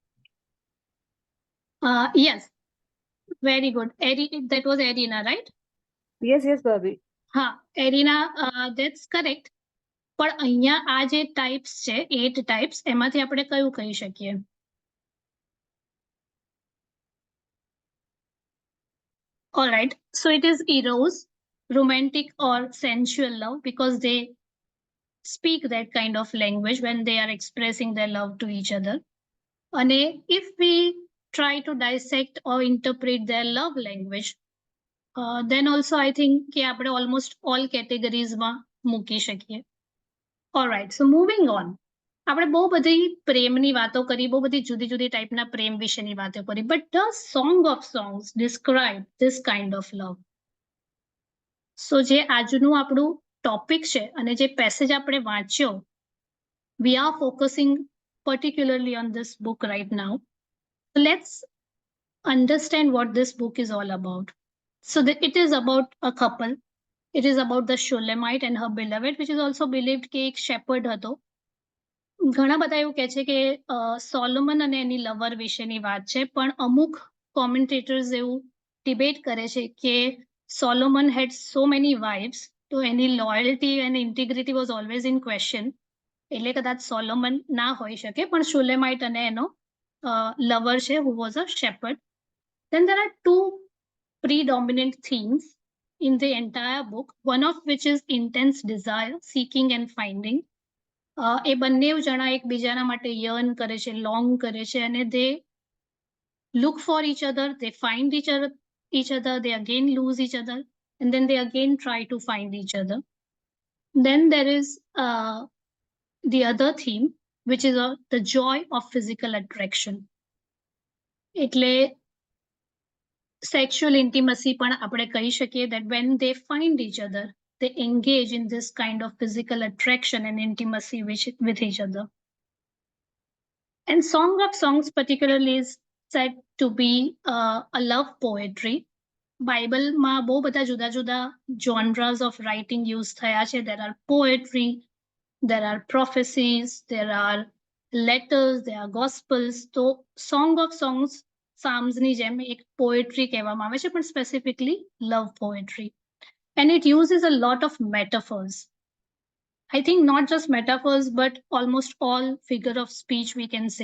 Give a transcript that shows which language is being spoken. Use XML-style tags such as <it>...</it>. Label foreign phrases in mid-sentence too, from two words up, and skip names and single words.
<en>Yes. Very good. That was Arina, right? Yes, Bhabi.</en> <gu>હા, એરિના,</gu> <en>that's correct.</en> <gu>પણ અહીંયા આ જે ટાઇપ્સ છે 8 ટાઇપ્સ એમાંથી આપણે કયું કહી શકીએ?</gu> <en>All right. So it is eros, romantic or sensual love, because they speak that kind of language when they are expressing their love to each other. And if we try to dissect or interpret their love language, then also I think</en> <gu>કે આપણે</gu> <en>almost all categories</en> <gu>માં મૂકી શકીએ.</gu> <en>All right. So moving on.</en> <gu>આપણે બહુ બધી પ્રેમની વાતો કરી, બહુ બધી જુદી જુદી ટાઈપના પ્રેમ વિશેની વાતો કરી,</gu> <en>but does Song of Songs describe this kind of love?</en> <gu>So જે આજનું આપણું ટોપિક છે અને જે પેસેજ આપણે વાંચ્યો,</gu> <en>we are focusing particularly on this book right now. So let's understand what this book is all about. So it is about a couple. It is about the Shulamite and her beloved, which is also believed</en> <gu>કે એક shepherd હતો. ઘણા બધા એવું કહે છે કે સોલોમન અને એની લવર વિશેની વાત છે, પણ અમુક કોમેન્ટેટર્સ એવું ડિબેટ કરે છે કે સોલોમન</gu> <en>had so many wives,</en> <gu>તો એની લોયલ્ટી અને ઇન્ટિગ્રિટી</gu> <en>was always in question.</en> <gu>એટલે કદાચ સોલોમન ના હોઈ શકે, પણ શુલેમાઇટ અને એનો લવર છે</gu> <en>who was a shepherd. Then there are two predominant themes in the entire book, one of which is intense desire, seeking and finding.</en> <gu>એ બંને જણા એકબીજાના માટે યર્ન કરે છે, લોંગ કરે છે, અને</gu> <en>they look for each other, they find each other, they again lose each other, and then they again try to find each other. Then there is the other theme, which is the joy of physical attraction.</en> <gu>એટલે</gu> <en>sexual intimacy</en> <gu>પણ આપણે કહી શકીએ,</gu> <en>that when they find each other, they engage in this kind of physical attraction and intimacy with each other. And Song of Songs particularly is said to be a love poetry.</en> <gu>બાઇબલમાં બહુ બધા જુદા જુદા</gu> <en>genres of writing use</en> <gu>થયા છે.</gu> <en>There are poetry, there are prophecies, there are letters, there are gospels.</en> <gu>તો Song of Songs Psalmsની જેમ એક poetry કહેવામાં આવે છે, પણ</gu> <en>specifically love poetry. And it uses a lot of metaphors. I think not just metaphors, but almost all figure of speech we can say.</en>